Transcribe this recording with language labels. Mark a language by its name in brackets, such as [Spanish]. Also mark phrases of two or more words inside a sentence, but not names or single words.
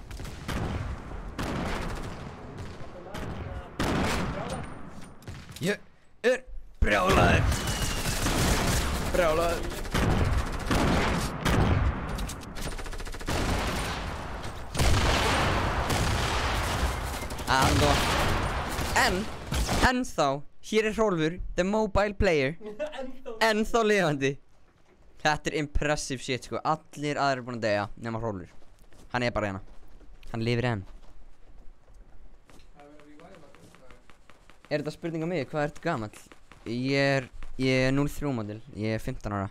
[Icelandic] Ég er brjálaður. Ennþá, hér er Hrólfur, [English] the mobile player. [Icelandic] Ennþá lifandi. Þetta er [English] impressive shit, [Icelandic] sko. Allir aðrir er búin að deyja nema Hrólfur. Hann er bara hérna. Hann lifir enn. Er þetta spurning á mig? Hvað ertu gamall? Ég er 03 model. Ég er 15 ára.